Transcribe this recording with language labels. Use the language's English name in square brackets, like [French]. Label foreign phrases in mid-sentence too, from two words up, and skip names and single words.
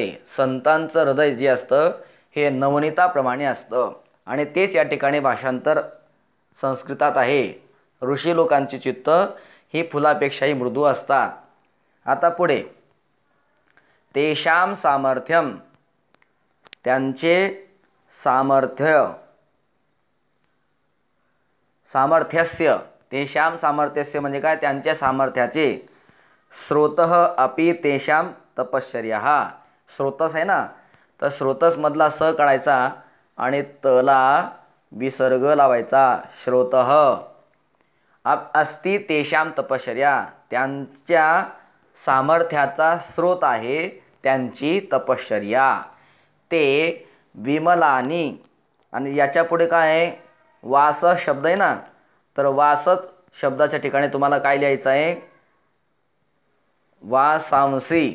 [Marathi] संतांचं हृदय जे असतं हे नवनीताप्रमाणे असतं आणि तेच या ठिकाणी भाषांतर संस्कृतात आहे. ऋषी लोकांची चित्त ही फुलापेक्षाही मृदू असतात. आता पुढे [Sanskrit] तेषाम सामर्थ्यम. [Marathi] त्यांचे सामर्थ्य, सामर्थ्यस्य. [Sanskrit] तेषाम सामर्थ्यस्य [Marathi] म्हणजे काय, त्यांच्या सामर्थ्याचे. [Sanskrit] स्रोतः अपि तेषाम तपश्चर्याः. [Marathi] स्रोतस आहे ना, तर स्रोतसमधला स काढायचा आणि तला विसर्ग लावायचा, श्रोतः. [Sanskrit] अस्ति तेषाम तपश्चर्या. [Marathi] त्यांच्या सामर्थ्याचा स्रोत आहे त्यांची तपश्चर्या. [Sanskrit] ते विमलानी. [Marathi] आणि याच्या पुढे काय आहे, वास शब्द आहे ना, तर वासच शब्दाच्या ठिकाणी तुम्हाला काय लिहायचं आहे, वासांसी.